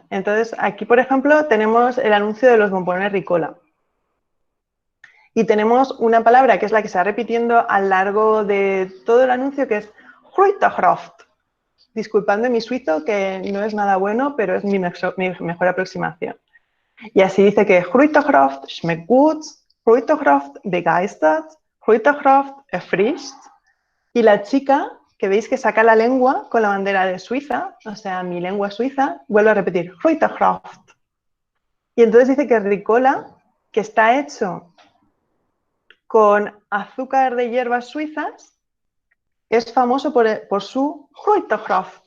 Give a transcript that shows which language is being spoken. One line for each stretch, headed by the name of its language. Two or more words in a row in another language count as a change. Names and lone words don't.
Spanish: Entonces, aquí, por ejemplo, tenemos el anuncio de los bombones Ricola. Y tenemos una palabra que es la que se va repitiendo a lo largo de todo el anuncio, que es Fruchtkraft. Disculpadme mi suizo, que no es nada bueno, pero es mi mejor aproximación. Y así dice que
German: Fruchtkraft schmeckt gut, Fruchtkraft begeistert, Fruchtkraft erfrischt.
Spanish: Y la chica, que veis que saca la lengua con la bandera de Suiza, o sea, mi lengua suiza, vuelve a repetir Fruchtkraft. Y entonces dice que Ricola, que está hecho con azúcar de hierbas suizas, es famoso por su Fruchtkraft.